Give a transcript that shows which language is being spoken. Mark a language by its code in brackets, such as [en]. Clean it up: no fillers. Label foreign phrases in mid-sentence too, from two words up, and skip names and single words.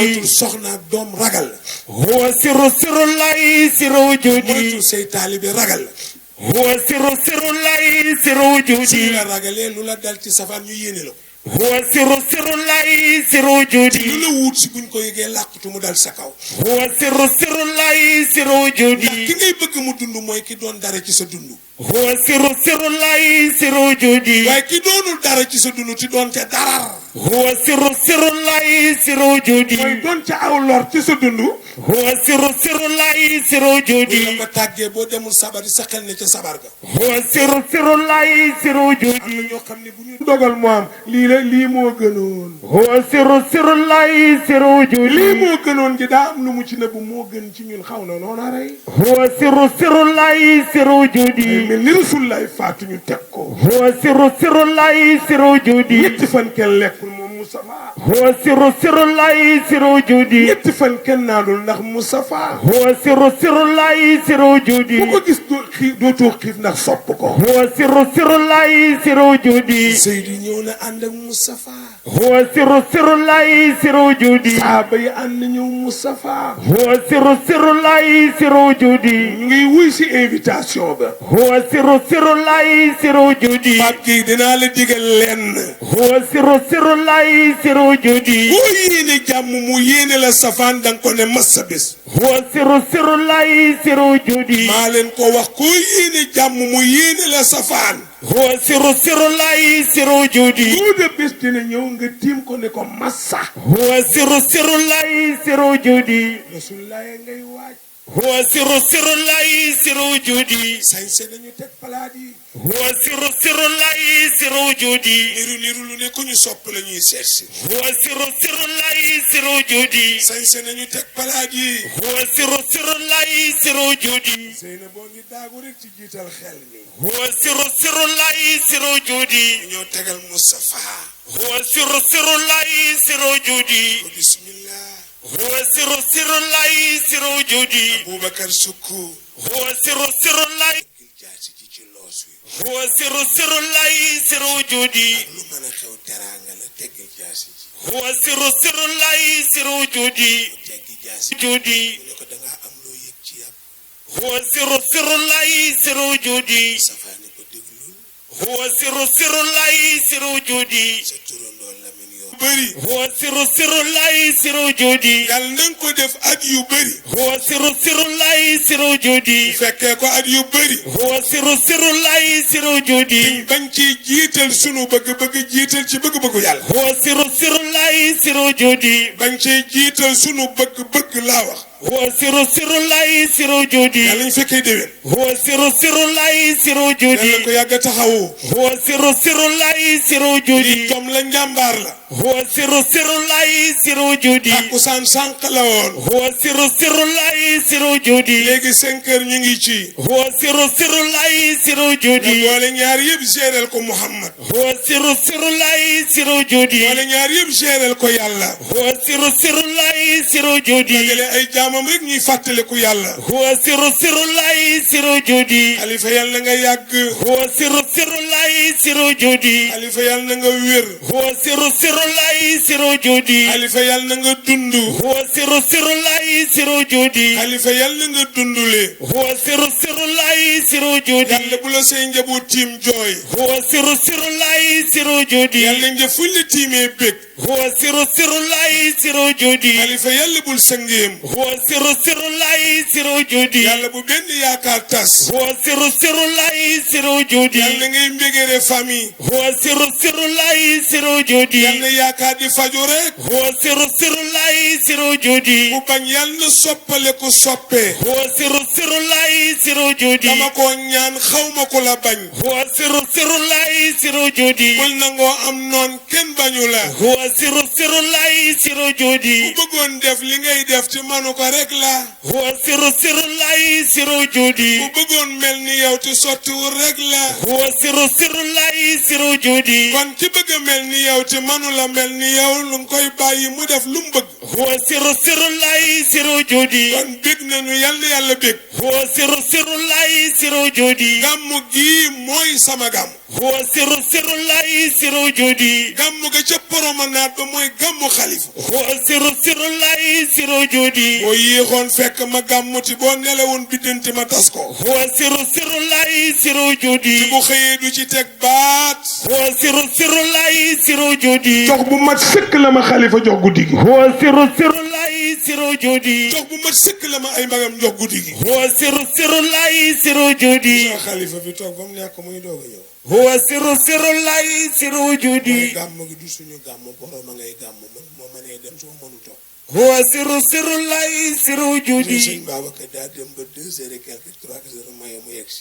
[wo] moytul soxna ak doom ragal la. [ar] هو سر الله سر وجودي [wo] moytul say taalibe ragal la. [ar] هو سر الله سر [wo] suñu [ar] وجودي [wo] la ragalee lu la dal ci safaan ñu yéene la ko. [ar] هو سر الله سر [wo] lu [ar] وجودي [wo] la wut si buñ ko yëgee làqutu mu dal sa kaw. [ar] هو سر الله سر [wo] ndax [ar] وجودي [wo] ki ngay bëgg mu dund mooy ki doon dara ci sa dund. [ar] هو سر الله سر وجودي [wo] waaye ki doonul dara ci sa dund ti doon ca darar. [ar] هو سر الله سر وجودي [wo] mooy doon ca aw lor ci sa dund. [ar] هو سر الله سر [wo] bu la [ar] وجودي [wo] ko tàggee boo demul sabari sa xel ne ca sabar ga. [ar] هو سر الله سر [wo] am na [ar] وجودي [wo] ñoo xam ne bu ñu dogal mu am lii la lii moo gënoon. [ar] هو سر الله سر [wo] lii [ar] وجودي [wo] moo gënoon ji daa am lu mu ci nëbbu moo gën ci ñun xaw na noona rey. [ar] هو سر الله سر وجودي [wo] mel ni Rasulullaay faatu ñu teg ko. [ar] هو سر الله سر وجودي [wo] ñetti fan kenn lekkul moom Moustapha. [ar] هو سر الله سر وجودي [wo] ñetti fan kenn naanul ndax Moustapha. [ar] هو سر الله سر وجودي [wo] bu ko gis dootoo xiif ndax sopp ko. [ar] هو سر الله سر وجودي [wo] Seydi ñëw na ànd ak Moustapha. [ar] هو سر الله سر وجودي [wo] saaba yi ànd ñëw Moustapha [ar] هو سر الله سر وجودي [wo] ñu ngi wuy si invitation ba [ar] هو سر الله سر وجودي [wo] Pape Gueye dinaa la digal lenn [ar] هو سر الله سر وجودي [wo] boo yéene jàmm mu yéene la safaan danga ko ne massa bés [ar] هو سر الله سر وجودي [wo] maa leen ko wax koo yéene jàmm mu yéene la safaan [ar] هو سر الله سر وجودي [wo] boo de bés dina ñëw nga tiim ko ne ko massa [ar] هو سر الله سر وجودي [wo] Rasulullah ngay waaj [ar] هو سر الله سر وجودي [wo] sañse nañu teg palaat yi [ar] هو سر الله سر وجودي [wo] niru lu ne ku ñu sopp la ñuy seet si [ar] هو سر الله سر وجودي [wo] sañse nañu teg palaat yi [ar] هو سر الله سر وجودي [wo] Seyna boo ngi daagu rek ci jiital xel mi [ar] هو سر الله سر وجودي [wo] ñoo tegal Moustapha [ar] هو سر الله سر وجودي [wo] ko bismillah [ar] هو سر الله سر وجودي [wo] Boubacar Sukku [ar] هو سر الله [wo] gil jaasi ji ci loos wi [ar] هو سر الله سر وجودي [wo] lu mën a xew teraanga la teggil jaasi ji [ar] هو سر الله سر وجودي [wo] teggi jaasi [ar] وجودي [wo] mu ne ko dangaa am loo yëg ci yàpp [ar] هو سر الله سر وجودي [wo] Safa ne ko déglul [ar] هو سر الله سر وجودي [wo] sa turandoo Lamin yoo bëri [ar] هو سر الله سر وجودي [wo] yàlla na nga ko def at yu bëri [ar] هو سر الله سر وجودي [wo] fekkee ko at yu bëri [ar] هو سر الله سر وجودي [wo] bañ ci jiital sunu bëgg-bëgg jiital ci bëgg-bëggu yàlla [ar] هو سر الله سر وجودي [wo] bañ ci jiital sunu bëgg-bëgg laa wax [ar] هو سر الله سر وجودي [wo] yàlla ñu fekkee déwén [ar] هو سر الله سر وجودي [wo] yàlla ko yàgg a taxawu [ar] هو سر الله سر وجودي [wo] lii jom la njàmbaar la [ar] هو سر الله سر وجودي [wo] takkusaan sànq la woon [ar] هو سر الله سر وجودي [wo] léegi 5 heures ñu ngi ci [ar] هو سر الله سر [wo] nga [ar] وجودي [wo] boole ñaar yëpp géréel ko Muhammad [ar] هو سر الله سر وجودي [wo] boole ñaar yëpp géréel ko yàlla [ar] هو سر الله سر وجودي [wo] dajale ay jaamam rek ñuy fàttaliku yàlla [ar] هو سر الله سر وجودي [wo] xalifa yàlla na nga yàgg [ar] هو سر الله سر وجودي [wo] xalifa yàlla na nga wér [ar] هو سر الله سر وجودي [wo] xalifa yàlla na nga dund [ar] هو سر الله سر وجودي [wo] xalifa yàlla na nga dundule [ar] هو سر الله سر وجودي [wo] yàlla bu la say njaboot tiim jooy [ar] هو سر الله سر وجودي [wo] yàlla nga fuñ la tiimee bég [ar] هو سر الله سر وجودي [wo] xalifa yàlla bul sëngeem [ar] هو سر الله سر وجودي [wo] yàlla bu benn yaakaar tas [ar] هو سر الله سر وجودي [wo] yàlla ngay mbégére famille [ar] هو سر الله سر وجودي [wo] yàlla yaakaar di faju rek [ar] هو سر الله سر وجودي [wo] bu bañ yàlla soppale ko soppee [ar] هو سر الله سر وجودي [wo] dama ko ñaan xawma ko la bañ [ar] هو سر الله سر وجودي [wo] bul nangoo am noon kenn bañu la [ar] هو سر الله سر وجودي [wo] bu bëggoon def li ngay def ci manu ko rek la [ar] هو سر الله سر وجودي [wo] bu bëggoon mel ni yow te sottiwul rek la [ar] هو سر الله سر وجودي [wo] kon ki bëgg a mel ni yow te manu la mel ni yow lu nga koy bàyyi mu def lu mu bëgg [ar] هو سر الله سر وجودي [wo] kon bég nañu yàlla yàlla bég [ar] هو سر الله سر وجودي [wo] gàmmu gii mooy sama gàmm [ar] هو سر الله سر وجودي [wo] gàmmu ga ca promenade ba mooy gàmmu xalifa [ar] هو سر الله سر وجودي [wo] boo yéexoon fekk ma gàmmuti boo nelewoon biddanti ma tas ko [ar] هو سر الله سر وجودي [wo] bu xëyee du ci teg baat [ar] هو سر الله سر وجودي [wo] jox bu mat sëkk la ma xalifa jox guddi gi [ar] هو سر الله سر وجودي [wo] jox bu mat sëkk la ma ay magam jox guddi gi [ar] هو سر الله سر وجودي [wo] sa xalifa bi toog ba mu nekk muy doog a ñëw [ar] هو سر الله سر وجودي [wo] gàmm gi du suñu gàmm borom a ngay gàmm man moo mënee dem su ma mënu toog [ar] هو سر الله سر وجودي [wo] sëñ Babacar daa dem ba [fr] 2 heures et quelque 3 heures [wo] maye mu yegg si